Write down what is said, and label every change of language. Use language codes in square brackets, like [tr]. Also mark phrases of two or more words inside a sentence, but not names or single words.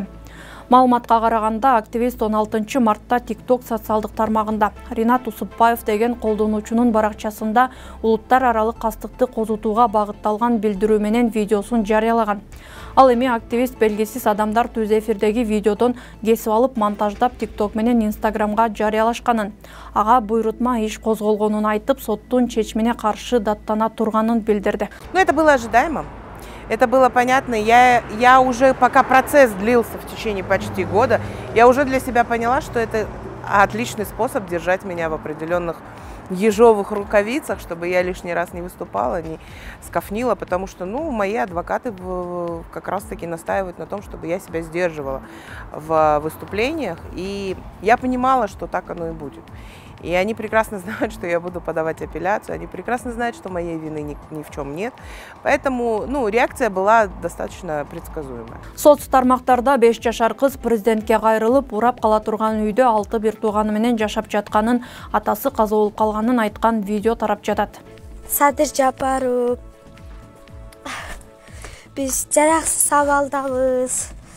[ky] Маалыматка караганда, активист 16 мартта TikTok социалдык тармагында Ринат Усупбаев деген колдонуучунун баракчасында улуттар аралык кастыкты козутууга багытталган билдирүү менен видеосун жарыялаган. Ал эми активист белгисиз адамдар түз эфирдеги видеодон кесип алып монтаждап TikTok менен Instagramга жарыялашканын, ага буйрутма иш козголгонун айтып, соттун чечимине каршы даттана турганын билдирди. [ru] Это было ожидаемо. Это было понятно. Я уже, пока процесс длился в течение почти года, я уже для себя поняла, что это отличный способ держать меня в определенных ежовых рукавицах, чтобы я лишний раз не выступала, не скафнила, потому что, мои адвокаты как раз-таки настаивают на том, чтобы я себя сдерживала в выступлениях, и я понимала, что так оно и будет. И они прекрасно знают, что я буду подавать апелляцию, они прекрасно знают, что моей вины ни в чем нет. Поэтому, реакция была достаточно предсказуемая. [ky] Соц тармактарда 5 жашар кыз президентке кайрылып, урап кала турган үйдө 6 бир тууганы менен жашап жатканын, атасы каза болуп калганын айткан видео тарап жатат. Садыр Жапаров, биз жараксыз абалдабыз.